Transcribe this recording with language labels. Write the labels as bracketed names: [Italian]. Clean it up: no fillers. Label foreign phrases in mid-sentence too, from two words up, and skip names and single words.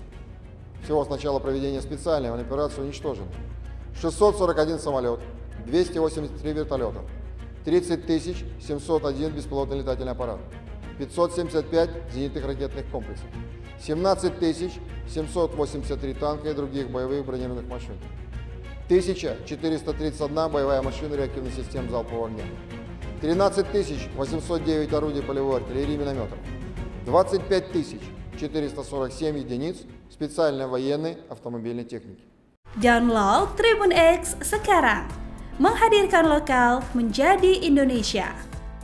[Russian] Всего с начала проведения специальной военной операции уничтожено 641 самолет, 283 вертолета, 30 701 беспилотный летательный аппарат, 575 зенитных ракетных комплексов, 17 783 танка и других боевых бронированных машин, 1431 боевая машина реактивной системы залпового огня, 13 809 орудий полевой артиллерии и минометов, 25 447 единиц специальной военной автомобильной техники. [Indonesian] Download Tribun X sekarang, menghadirkan lokal menjadi Indonesia.